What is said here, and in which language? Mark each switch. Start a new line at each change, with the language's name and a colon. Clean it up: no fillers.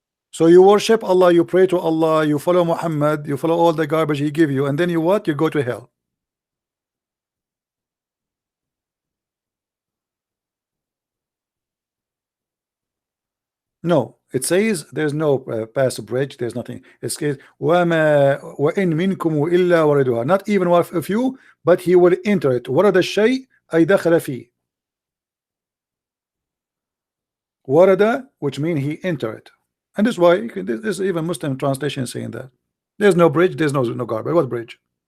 English: So you worship Allah, you pray to Allah, you follow Muhammad, you follow all the garbage he give you, and then you what? You go to hell. No, it says there's no pass bridge, there's nothing. It says
Arabic: وَمَا وَإِن مِنْكُمْ إِلَّا وَرِدُهَا. Not even one of you, but he will enter it. وَرَدَ الشَّيْء أي دخل فيه.
English: وَرَدَ, which means he enter it. And this is why you can, this is even Muslim translation saying that. There's no bridge, there's no garbage. What bridge?